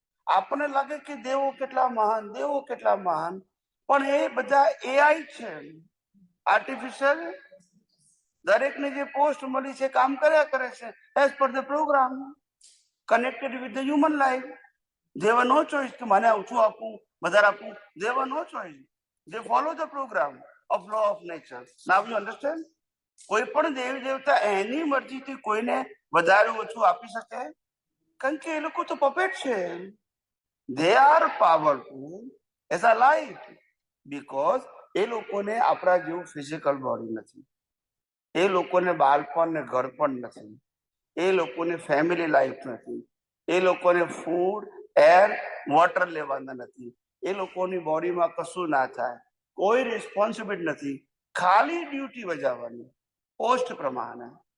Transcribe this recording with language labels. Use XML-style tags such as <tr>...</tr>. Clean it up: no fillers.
<gu>આપણને લાગે કે દેવો કેટલા મહાન, દેવો કેટલા મહાન, પણ એ બધા એઆઈ છે, આર્ટિફિશિયલ. દરેકને જે પોસ્ટ મળી છે કામ કર્યા કરે છે</gu> <en>As per the program, connected with the human life. They were no choice</en> <gu>કે મને ઓછું આપવું, વધારે આપવું.</gu> <en>They were no choice. They follow the program of law of nature. Now you understand?</en> <gu>કોઈ પણ દેવી દેવતા એની મરજીથી કોઈને વધારે ઓછું આપી શકે? કારણ કે એ લોકો તો પપેટ છે.</gu> <en>They are powerful as a light because</en> <gu>એ લોકોને આપણા જેવું ફિઝિકલ બોડી નથી, એ લોકોને બાળપણ ને ઘર પણ નથી, એ લોકોને ફેમિલી લાઈફ નથી, એ લોકોને ફૂડ, એર, વોટર લેવાના નથી, એ લોકોની બોડીમાં કશું ના થાય, કોઈ રિસ્પોન્સિબિલિટી નથી, ખાલી ડ્યુટી બજાવવાની પોસ્ટ પ્રમાણે.</gu>